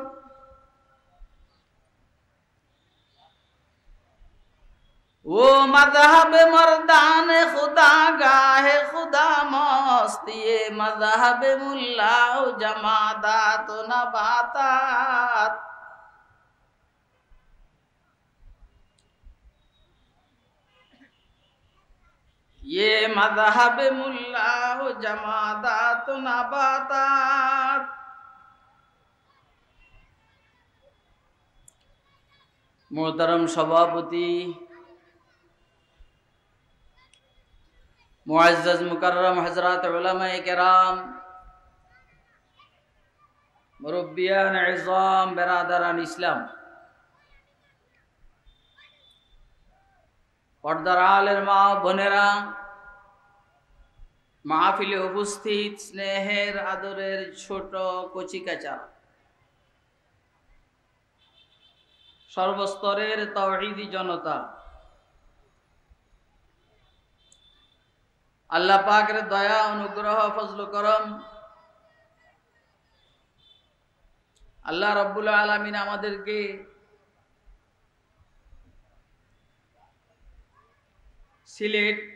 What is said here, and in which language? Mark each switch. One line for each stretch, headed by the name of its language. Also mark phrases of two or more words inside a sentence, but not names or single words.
Persian: وہ مذہب مردان خدا گاہے خدا مست، یہ مذہب ملا جمادات نباتات، یہ مذہب ملا جمادات نباتات.
Urdu: محترم سبھاپتی، معزز مکرم حضرات علمائے کرام, مربیان عظام، برادران اسلام,
Bangla: পর্দার আড়ালের মা বোনেরা, মাহফিলে উপস্থিত স্নেহের আদরের ছোট কচিকাচা, সর্বস্তরের তাওহীদি জনতা, আল্লাহ পাকের দয়া অনুগ্রহ ফজল করম, আল্লাহ রাব্বুল আলামিন আমাদেরকে সিলেট